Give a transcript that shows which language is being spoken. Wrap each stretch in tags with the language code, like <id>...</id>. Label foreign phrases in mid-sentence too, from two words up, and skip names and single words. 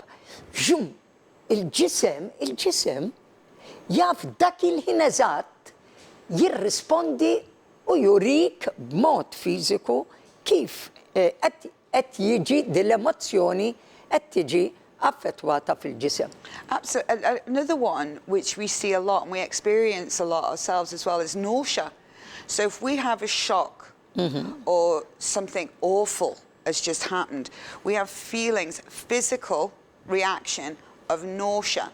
<mt>Ġum, il-ġisem jaf dak il-ħin eżatt jirrispondi u jurik b'mod fiżiku kif qed jiġi dil-emozzjoni qed tiġi affettwata fil-ġisem.</mt> <en>Absolutely. Another one which we see a lot and we experience a lot ourselves as well is nausea. So if we have a shock or something awful has just happened, we have feelings, physical reaction of nausea.</en>